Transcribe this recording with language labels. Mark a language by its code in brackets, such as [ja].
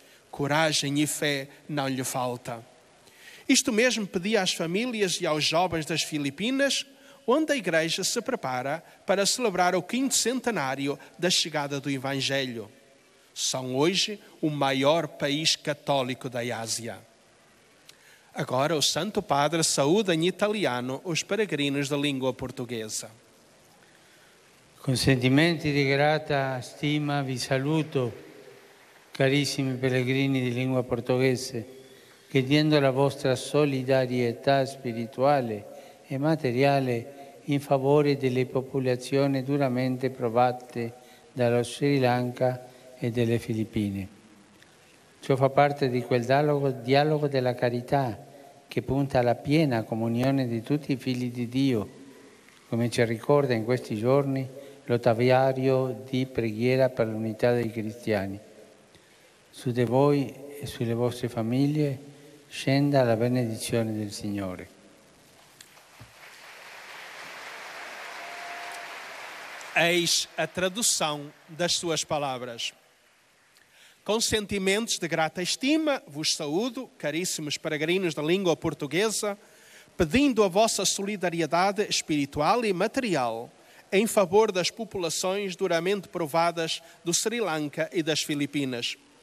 [pt] Coragem e fé não lhe falta. Isto mesmo pedi às famílias e aos jovens das Filipinas, onde a Igreja se prepara para celebrar o 5º centenário da chegada do Evangelho. São hoje o maior país católico da Ásia. Agora o Santo Padre saúda em italiano os peregrinos da língua portuguesa. [it] Con sentimenti di grata stima vi saluto, carissimi pellegrini di lingua portoghese, chiedendo la vostra solidarietà spirituale e materiale in favore delle popolazioni duramente provate dallo Sri Lanka e delle Filippine. Ciò fa parte di quel dialogo della carità che punta alla piena comunione di tutti i figli di Dio, come ci ricorda in questi giorni l'ottaviario di preghiera per l'unità dei cristiani. Su di voi e sulle vostre famiglie scenda la benedizione del Signore. [pt] Eis a tradução das suas palavras. Com sentimentos de grata estima, vos saúdo, caríssimos peregrinos da língua portuguesa, pedindo a vossa solidariedade espiritual e material em favor das populações duramente provadas do Sri Lanka e das Filipinas.